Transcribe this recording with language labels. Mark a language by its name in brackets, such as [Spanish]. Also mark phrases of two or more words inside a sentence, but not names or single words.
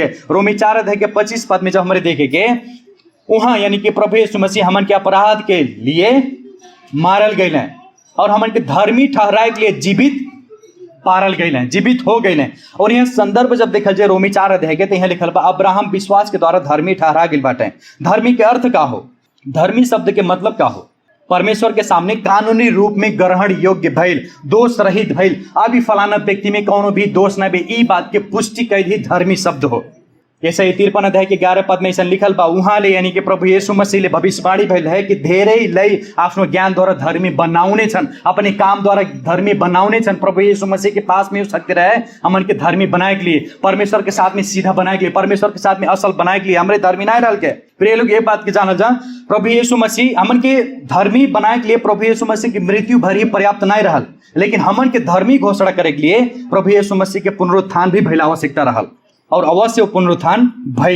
[Bhojpuri] रोमी 4 अध्याय के 25 पद में जब हमारे देखेंगे वहां यानी कि प्रभु यीशु मसीह हमन के अपराध के लिए मारल गए और हमन के धर्मी ठहराए के लिए जीवित पारल गए, जीवित हो गए। और यह संदर्भ जब देखल जाए रोमी 4 अध्याय के तो यहाँ लिखल बा अब्राहम विश्वास के द्वारा धर्मी ठहरा गए बाटे। धर्मी के अर्थ का हो, धर्मी शब्द के मतलब का हो? परमेश्वर के सामने कानूनी रूप में ग्रहण योग्य भइल, दोष रहित भइल। अभी फलाना व्यक्ति में कोनो भी दोष न बे, ई बात के पुष्टि कैल ही धर्मी शब्द हो। जैसे 53 अध्याय के 11 पद में ऐसा लिखल बा वहां ले यानी कि प्रभु यीशु मसीह ले भविष्यवाणी भइल है कि [Nepali] धेरै लई आफ्नो ज्ञान द्वारा धर्मी बनाउने छन्, [Bhojpuri] अपने काम द्वारा [Nepali] धर्मी बनाउने छन्। [Bhojpuri] प्रभु यीशु मसीह के पास में शक्ति रहे हमन के धर्मी बनाए के लिए, परमेश्वर के साथ में सीधा बनाए के लिए, परमेश्वर के साथ में असल बनाए के लिए, हमरे धर्मी नहीं रहल के। प्रिय लोग ये बात के जानल जा प्रभु यीशु मसीह हमन के धर्मी बनाए के लिए प्रभु यीशु मसीह की मृत्यु भर ही पर्याप्त नहीं रहल, लेकिन हमन के धर्मी घोषणा करे के लिए प्रभु यीशु मसीह के पुनरुत्थान भी भइल आवश्यकता रहल और अवश्य पुनरुत्थान भइल।